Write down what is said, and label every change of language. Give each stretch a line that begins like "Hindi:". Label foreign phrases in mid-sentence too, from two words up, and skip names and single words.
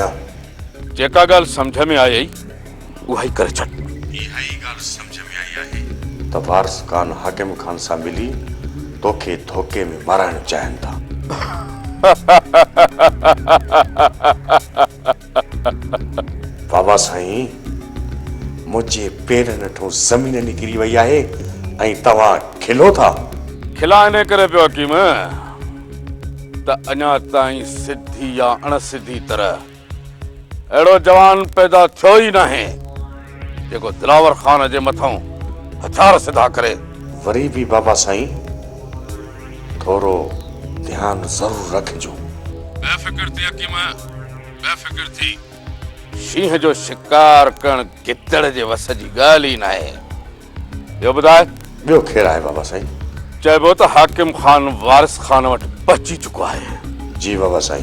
Sindhi: जेका गाल समझ में आई उहा ही करे छॾ इहा ई गाल समझ में आई आहे त वारिस खान हाकिम खान सां मिली तोखे धोखे में माराइण चाहिनि था बाबा साईं मुझे पेरनि ठो ज़मीन निकिरी वई आहे ऐं तव्हां खिलो था। खिलाने करे पियो हकीम त अञा ताईं सिधी या अणसिधी तरह अहिड़ो जवान पैदा थियो ई नाहे जेको दिलावर खान जे मथां हथियार सिधा करे। वरी भी बाबा साईं थोरो ध्यान जरूर रखिजो। बेफिक्र थी हकीम, बेफिक्र थी। शींह जो शिकार करण गिदड़ जे वस जी ॻाल्हि ई नाहे। ॿियो ॿुधाए? ॿियो केरु आहे बाबा साईं? चइबो त हाकिम खान वारिस खान वटि पहुची चुको आहे। जी बाबा साईं।